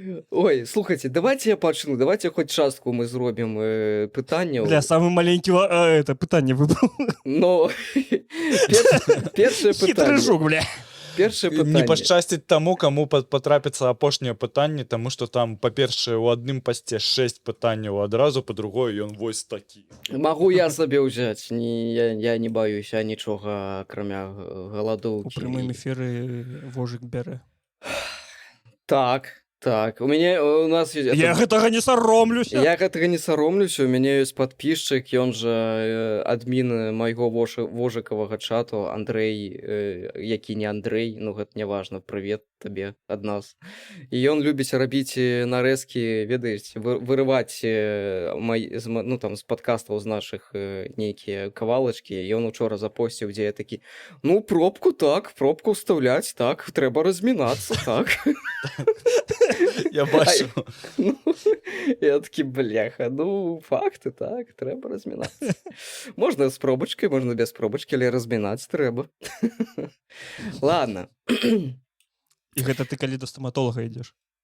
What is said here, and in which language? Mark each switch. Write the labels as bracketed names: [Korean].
[Belarusian] Ой, слухайте, давайте я пачну, давайте хоць частку мы зробім пытанняў. Бля, самы маленькі пытанне выбраў. Но першае пытанне. Хітры жук, бля. Першае пытанне. Не пашчасціць таму, каму патрапіцца апошняе пытанне, таму што там, па-першае, у адным пасце 6 пытанняў адразу, па-другое, ён вось такі. Магу я сабе ўзяць, я не баюся нічога, акрамя галадоўкі. У прямым эфіры вожык бярэ. Так. Так, у нас ёсць... Я гэтага не саромлюся. Я гэтага не саромлюся, у мяне ёсць падпісчык, ён жа адмін майго вожыкавага чату, Андрэй, які не Андрэй, ну гэта няважна, прывет табе ад нас. І ён любіць рабіць нарэзкі, ведаеце, вырываць ну там з падкастаў з нашых нейкія кавалачкі. Ён учора запосціў, дзе я такі, ну пробку так, пробку ўстаўляць, так, трэба размінацца, так. Я бачу. [Ukrainian] Ну, я такі, бляха, ну, факти, так, треба розмінатися. Можна з пробочкою, можна без пробочки, але розмінатися треба. [Belarusian] Ладно. І гэта ты калі да стаматолага ідзеш?